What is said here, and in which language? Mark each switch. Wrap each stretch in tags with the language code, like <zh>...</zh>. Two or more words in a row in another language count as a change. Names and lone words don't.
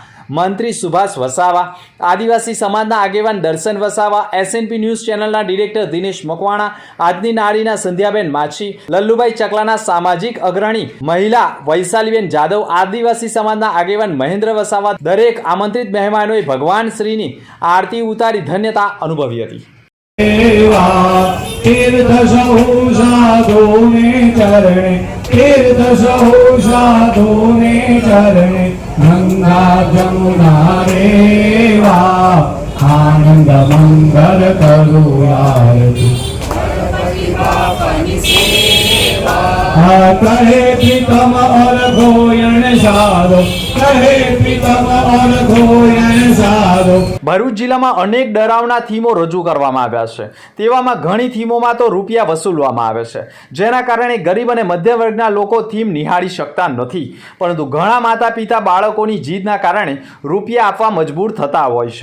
<gu>મંત્રી સુભાષ વસાવા, આદિવાસી સમાજના આગેવાન દર્શન વસાવા, SNP ન્યૂઝ ચેનલના ડિરેક્ટર દિનેશ મકવાણા, આજની નારીના સંધ્યાબેન માછી, લલ્લુભાઈ ચકલાના સામાજિક અગ્રણી મહિલા વૈશાલીબેન જાદવ, આદિવાસી સમાજના આગેવાન મહેન્દ્ર વસાવા, દરેક આમંત્રિત મહેમાનોએ ભગવાન શ્રીની આરતી ઉતારી ધન્યતા અનુભવી હતી. તીર્થ સહુ સાધુને ચરણે, તીર્થ સહુ સાધુને ચરણે, तीर्थ सहु साधुने चरणे, ગંગા જમુના રેવા, આનંદ મંગલ કરૂ આરતી. કહે પ્રીતમ ઓર ગોયણ સાધો, કહે પ્રીતમ ઓર ગોયણ સાધો. ભરૂચ જિલ્લામાં અનેક ડરાવના થીમો રજૂ કરવામાં આવ્યા છે. તેવામાં ઘણી થીમોમાં તો રૂપિયા વસૂલવામાં આવે છે, જેના કારણે ગરીબ અને મધ્ય વર્ગના લોકો થીમ નિહાળી શકતા નથી. પરંતુ ઘણા માતા પિતા બાળકોની જીદના કારણે રૂપિયા આપવા મજબૂર થતા હોય છે.</gu>